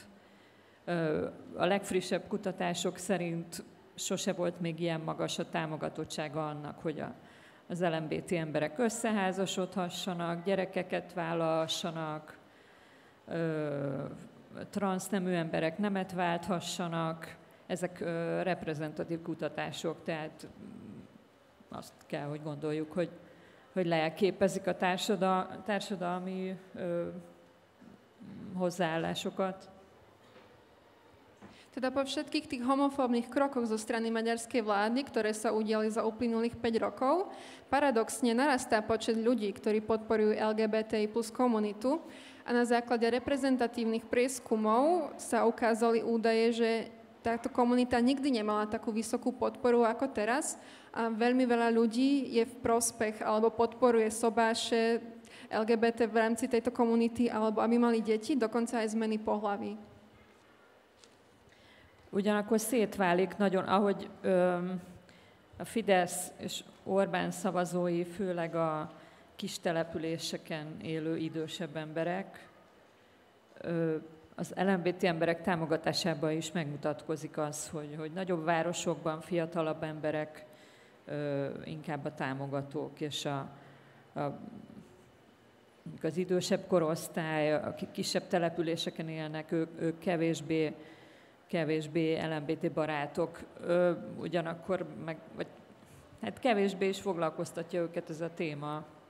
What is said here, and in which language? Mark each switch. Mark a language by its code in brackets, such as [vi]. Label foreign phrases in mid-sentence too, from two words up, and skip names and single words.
[hu] A legfrissebb kutatások szerint sose volt még ilyen magas a támogatottsága annak, hogy az LMBT emberek összeházasodhassanak, gyerekeket vállalhassanak, transznemű emberek nemet válthassanak. Ezek reprezentatív kutatások, tehát azt kell, hogy gondoljuk, hogy leképezik a társadalmi hozzáállásokat. [sk] Teda po všetkých tých homofóbnych krokoch zo strany maďarskej vlády, ktoré sa udiali za uplynulých 5 rokov, paradoxne narastá počet ľudí, ktorí podporujú LGBTI plus komunitu a na základe reprezentatívnych prieskumov sa ukázali údaje, že táto komunita nikdy nemala takú vysokú podporu ako teraz a veľmi veľa ľudí je v prospech alebo podporuje sobáše LGBT v rámci tejto komunity alebo aby mali deti, dokonca aj zmeny pohlaví. [hu] Ugyanakkor szétválik nagyon, ahogy a Fidesz és Orbán szavazói, főleg a kis településeken élő idősebb emberek, az LMBT emberek támogatásában is megmutatkozik az, hogy nagyobb városokban fiatalabb emberek inkább a támogatók, és az idősebb korosztály, akik kisebb településeken élnek, ők kevésbé LMBT barátok, ugyanakkor hát kevésbé is foglalkoztatja őket ez a téma.